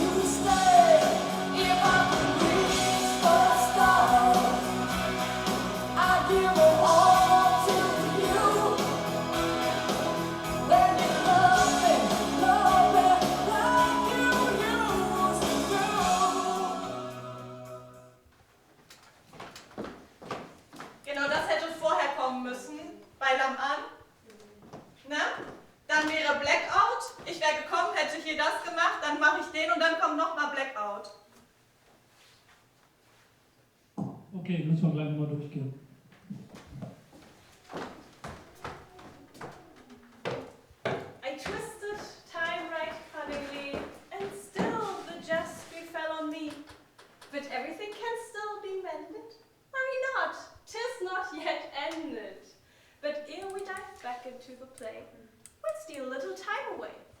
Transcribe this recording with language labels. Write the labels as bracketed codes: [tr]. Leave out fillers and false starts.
[en] You stay. If I could reach for the stars, I'd give them all to you. Then you love me like you used to do. [de] Genau, das hätte vorher kommen müssen, bei Lamm an. Ne? Dann wäre Blackout. Ich wäre gekommen, hätte hier das gemacht, dann mache ich den und dann kommt nochmal Blackout. Okay, müssen wir gleich nochmal durchgehen. [en] I twisted time right cunningly, and still the jest befell on me. But everything can still be mended. Worry not, 'tis not yet ended. But ere we dive back into the play, we'll steal a little time away.